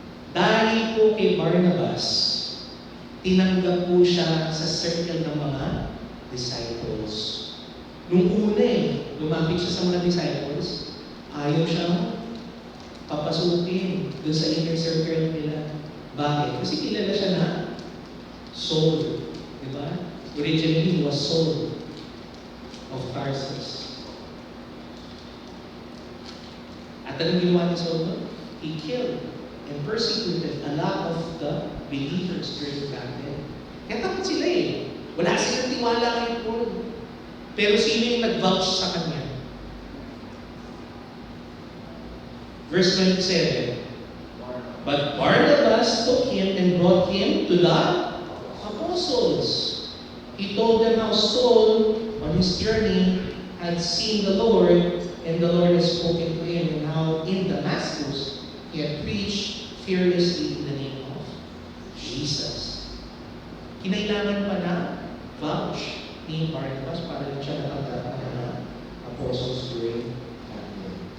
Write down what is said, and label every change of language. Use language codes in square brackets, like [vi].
[tl] Dahil po kay Barnabas, tinanggap po siya sa circle ng mga disciples. Nung una lumapit siya sa mga disciples, ayaw siyang papasukin doon sa [en] inner circle [tl] nila. Bakit? Kasi kilala siya na Saul. Di ba? [en] Originally, he was Saul of Tarsus. [tl] At anong ginawa ni Saul? [en] He killed and persecuted a lot of the believers during back then. [tl] Kaya takot sila Wala silang tiwala kay Paul. Pero sino yung nag-vouch sa kanya? [en] Verse 27. But Barnabas took him and brought him to the apostles. He told them how Saul, on his journey, had seen the Lord, and the Lord had spoken to him, and how in Damascus he had preached fearlessly in the name of Jesus. [tl] Kinailangan pa na vouch ni Barnabas para lang siya natanggap ng mga apostles [en] during that day.